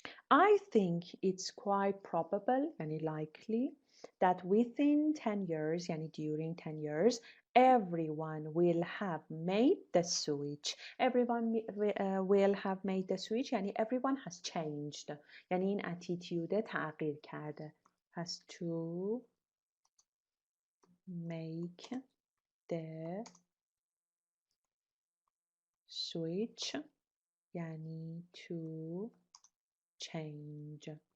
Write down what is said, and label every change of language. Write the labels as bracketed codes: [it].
[en] I think it's quite probable and likely that within 10 years, yani during 10 years, everyone will have made the switch. Everyone will have made the switch, yani everyone has changed. [fa] Yani این attitude تغییر کرده. [en] Has to make the switch, yani to change.